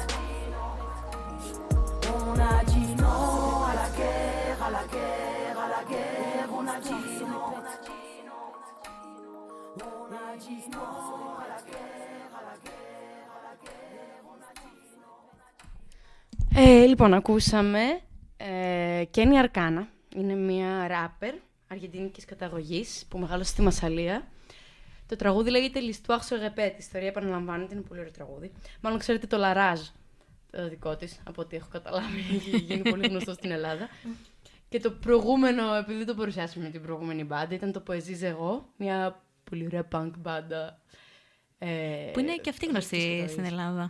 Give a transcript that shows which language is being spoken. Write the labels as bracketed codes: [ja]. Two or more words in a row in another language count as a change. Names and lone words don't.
[fr] On a dit non à la guerre, à la guerre, à la guerre. On a dit non. On a dit non à la guerre, à la guerre, à la guerre. On a dit non. [el] Λοιπόν, ακούσαμε Κένι Αρκάνα. Είναι μια ράπερ αργεντινικής καταγωγής που μεγάλωσε στη Μασσαλία. Το τραγούδι λέγεται L'Histoire se répète. Η ιστορία επαναλαμβάνεται, είναι πολύ ωραίο τραγούδι. Μάλλον ξέρετε το Λαράζ. δικό της, από ό,τι έχω καταλάβει, έχει γίνει πολύ γνωστό στην Ελλάδα. Και το προηγούμενο, επειδή το παρουσιάσαμε με την προηγούμενη μπάντα, ήταν το Ποεζίζ Εγώ, μια πολύ ωραία punk μπάντα. Που είναι και αυτή γνωστή στην Ελλάδα.